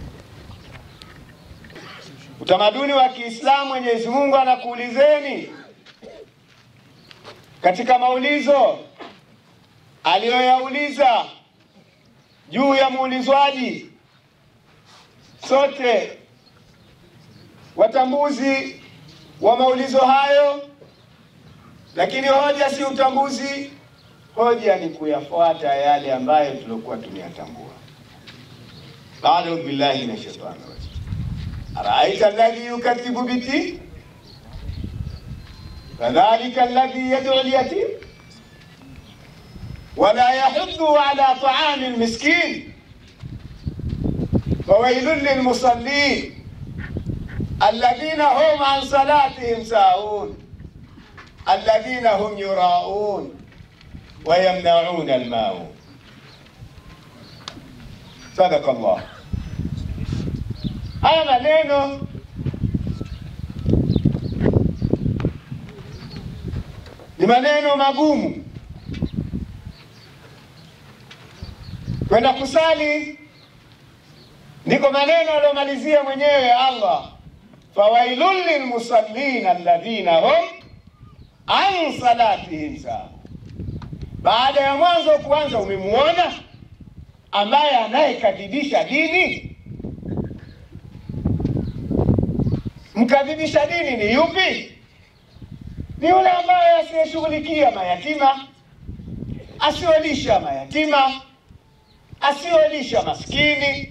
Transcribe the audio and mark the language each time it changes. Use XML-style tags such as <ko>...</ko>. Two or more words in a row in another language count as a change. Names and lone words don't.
<sw>Utamaduni wa Kiislamu, Mwenyezi Mungu anakuulizeni katika maulizo aliyoyauliza juu ya muulizwaji. Sote watambuzi wa maulizo hayo, lakini hoja si utambuzi, hoja ni kuyafuata yale ambayo tulikuwa tunayatambua.</sw> <ar>أعوذ بالله من الشيطان الرجيم. أرأيت الذي يكذب بالدين فذلك الذي يدع اليتيم ولا يحض على طعام المسكين فويل للمصلين الذين هم عن صلاتهم ساهون الذين هم يراءون ويمنعون الماعون. صدق الله.</ar> <sw>Haya maneno ni maneno magumu. Kwenda kusali ndiko maneno aliyomalizia mwenyewe Allah,</sw> <ar>فويل للمصلين الذين هم عن صلاتهم ساهون.</ar> <sw>Baada ya mwanzo kuanza, umemuona ambaye anayekadhibisha dini? Mkadhibisha dini ni yupi? Ni yule ambaye asiyeshughulikia mayatima, asiyolisha mayatima, asiyolisha maskini.</sw>